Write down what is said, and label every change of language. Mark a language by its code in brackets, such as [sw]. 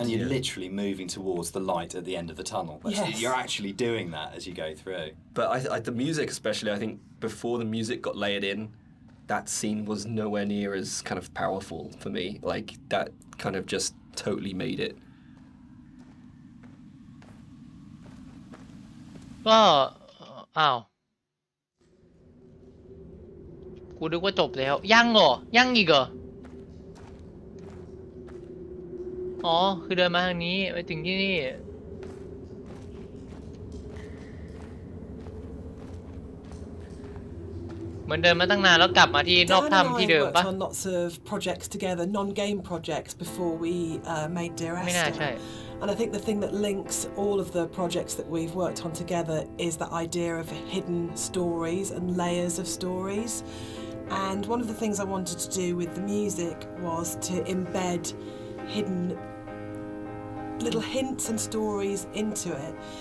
[en] And you're literally moving towards the light at the end of the tunnel. You're actually doing that as you go through. But the music, especially, I think before the music got layered in, that scene was nowhere near as kind of powerful for me. Like that kind of just totally made it. [th] ก็อ้าวกูนึกว่าจบแล้วยังเหรอยังอีกเหรออ๋อคือเดินมาทางนี้ไปถึงที่นี่เหมือนเดินมาตั้งนานแล้วกลับมาที่นอกถ้ำที่เดิมปะ [en] on lots of projects together, non-game projects before we made Dear Esther. [th] ไม่น่าใช่ [en] And I think the thing that links all of the projects that we've worked on together is the idea of hidden stories and layers of stories. And one of the things I wanted to do with the music was to embed hidden little hints and stories into it.